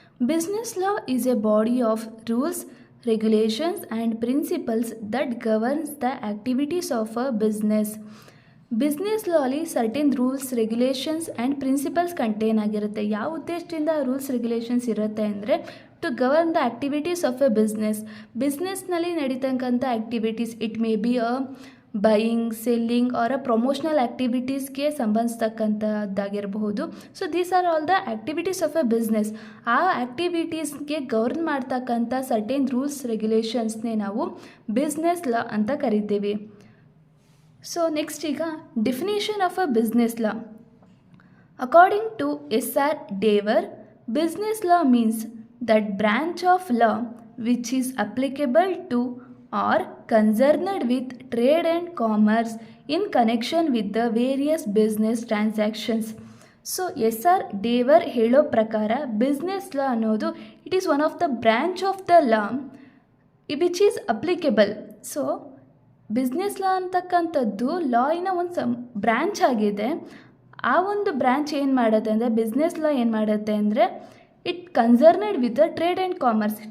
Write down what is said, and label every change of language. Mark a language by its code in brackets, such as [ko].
[en] Business law is a body of rules, regulations and principles that governs the activities of a business. [kn] Business ಲಾ ಅಲ್ಲಿ certain rules, regulations and principles contain ಆಗಿರುತ್ತೆ. ಯಾವ ಉದ್ದೇಶದಿಂದ rules regulations ಇರುತ್ತೆ ಅಂದರೆ [en] to govern the activities of a [kn] ಬಿಸ್ನೆಸ್ನಲ್ಲಿ ನಡೀತಕ್ಕಂಥ activities, [en] it may be a buying, selling or a promotional ಆ್ಯಕ್ಟಿವಿಟೀಸ್ಗೆ [kn] ಸಂಬಂಧಿಸ್ತಕ್ಕಂಥದ್ದಾಗಿರಬಹುದು. [en] So these are all the activities of a business. [kn] ಆ ಆ್ಯಕ್ಟಿವಿಟೀಸ್ಗೆ govern ಮಾಡ್ತಕ್ಕಂಥ certain rules, ರೆಗ್ಯುಲೇಷನ್ಸ್ನೇ ನಾವು business ಲಾ ಅಂತ ಕರಿತೀವಿ. [en] So next ಈಗ definition of a business law. According to S.R. Devar, business law means that branch of law which is applicable to or concerned with trade and commerce in connection with the various business transactions. So SR Devar [kn] ಹೇಳೋ ಪ್ರಕಾರ [en] business law [kn] ಅನ್ನೋದು [en] It is one of the branch of the law which is applicable. [kn] So business ಲಾ ಅಂತಕ್ಕಂಥದ್ದು ಲಾಯಿನ ಒಂದು branch ಆಗಿದೆ. ಆ ಒಂದು branch ಏನು ಮಾಡುತ್ತೆ ಅಂದರೆ ಬಿಸ್ನೆಸ್ ಲಾ ಏನು ಮಾಡುತ್ತೆ ಅಂದರೆ [en] It concerned with the trade and commerce.